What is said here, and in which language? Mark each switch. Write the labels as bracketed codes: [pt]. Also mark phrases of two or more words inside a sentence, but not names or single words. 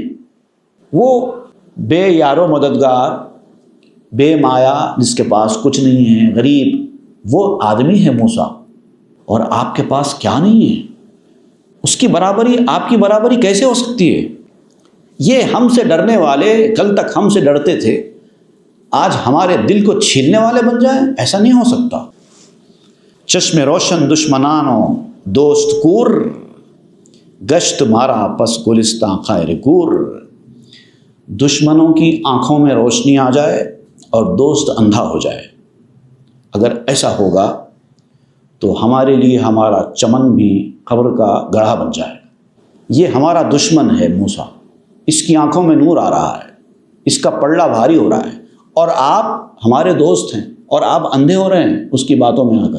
[ur] وہ بے یار و مددگار، بے مایا، جس کے پاس کچھ نہیں ہے، غریب، وہ آدمی ہے موسیٰ، اور آپ کے پاس کیا نہیں ہے؟ اس کی برابری، آپ کی برابری کیسے ہو سکتی ہے؟ یہ ہم سے ڈرنے والے کل تک ہم سے ڈرتے تھے، آج ہمارے دل کو چھیلنے والے بن جائیں؟ ایسا نہیں ہو سکتا۔ [fa] چشم روشن دشمنانو دوست کور، گشت مارا پس گلستاں خیر کور، [ur] دشمنوں کی آنکھوں میں روشنی آ جائے اور دوست اندھا ہو جائے۔ اگر ایسا ہوگا تو ہمارے لیے ہمارا چمن بھی قبر کا گڑھا بن جائے گا۔ یہ ہمارا دشمن ہے موسیٰ، اس کی آنکھوں میں نور آ رہا ہے، اس کا پلڑا بھاری ہو رہا ہے، اور آپ ہمارے دوست ہیں اور آپ اندھے ہو رہے ہیں اس کی باتوں میں آ کر۔